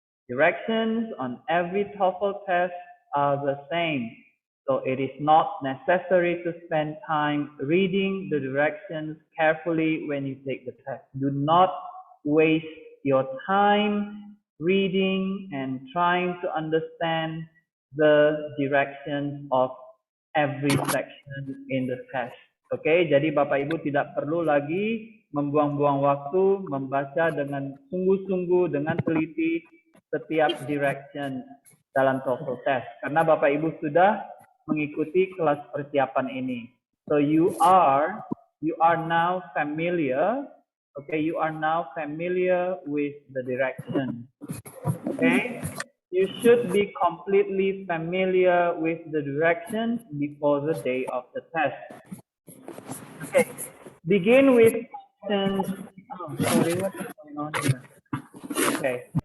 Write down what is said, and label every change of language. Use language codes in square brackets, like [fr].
[en] Directions on every TOEFL test are the same, so it is not necessary to spend time reading the directions carefully when you take the test. Do not waste your time reading and trying to understand the directions of every section in the test. [id] Jadi Bapak Ibu tidak perlu lagi membuang-buang waktu membaca dengan sungguh-sungguh, dengan teliti setiap direction dalam TOEFL test, karena Bapak Ibu sudah mengikuti kelas persiapan ini. [en] So you are now familiar Okay, you are now familiar with the direction. Okay, you should be completely familiar with the directions before the day of the test. Okay, begin with questions. Oh, sorry, what is going on here? Okay.